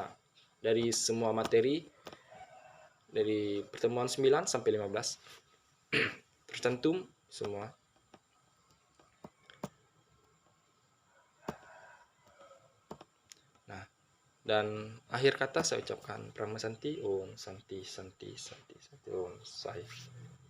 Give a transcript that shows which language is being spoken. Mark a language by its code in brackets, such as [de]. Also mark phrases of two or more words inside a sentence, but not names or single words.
[id] Dari semua materi dari pertemuan 9 sampai 15 tercantum semua. Nah, dan akhir kata saya ucapkan [sa] परम शान्ति ॐ शान्ति शान्ति शान्ति शान्ति ॐ साई.